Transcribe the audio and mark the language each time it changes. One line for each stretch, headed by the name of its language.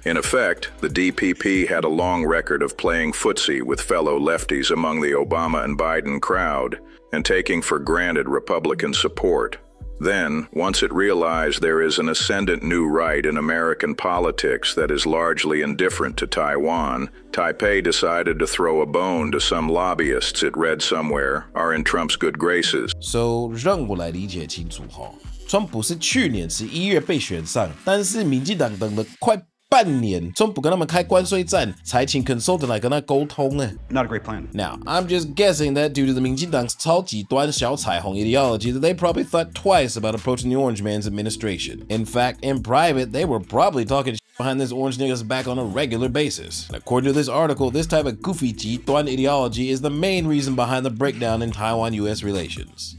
English: In effect, the DPP had a long record of playing footsie with fellow lefties among the Obama and Biden crowd and taking for granted Republican support. Then, once it realized there is an ascendant new right in American politics that is largely indifferent to Taiwan, Taipei decided to throw a bone to some lobbyists it read somewhere are in Trump's good graces. So
Chinese: 让我来理解清楚哈，川普是去年11月被选上，但是民进党等了快半年，川普跟他们开关税战，才请 consultant 来跟他沟通呢。
English: Not a great plan. Now, I'm just guessing that due to the
Chinese: 民进党超极端小彩虹
English: ideology, that they probably thought twice about approaching the Orange Man's administration. In fact, in private, they were probably talking behind this orange nigga's back on a regular basis. And according to this article, this type of goofy
Chinese: 极端
English: ideology is the main reason behind the breakdown in Taiwan-US relations.